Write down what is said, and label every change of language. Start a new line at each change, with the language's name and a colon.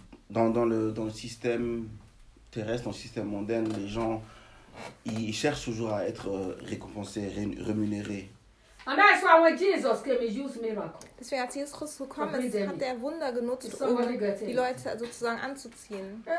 French: Dans le système terrestre, dans le système mondaine, les gens ils cherchent toujours à être récompensés, rémunérés.
English: And that's why when Jesus came, he used miracles.
German: Deswegen, als Jesus Christus gekommen ist, hat er Wunder genutzt, um die Leute sozusagen anzuziehen.